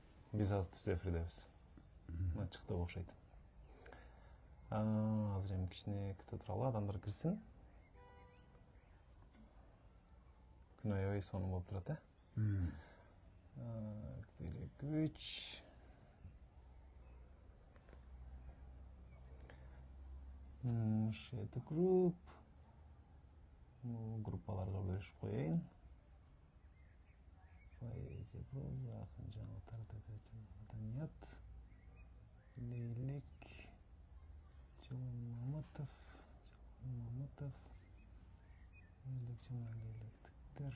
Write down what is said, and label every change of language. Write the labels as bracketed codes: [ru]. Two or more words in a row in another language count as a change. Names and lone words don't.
[ky] Biz az түз эфирдебиз. Мына чыкты окшойт. Азыр эми кичине күтө туралы, адамдар кирсин. Күн аябай сонун болуп турат, Күч. [en] Share the group. [ky] Группаларга бөлүшүп коеюн. Поэзия, проза, акын жаңылыктар, табиат, маданият. Лейлек. Жылан Маматов. Лейлек жана лейлектиктер.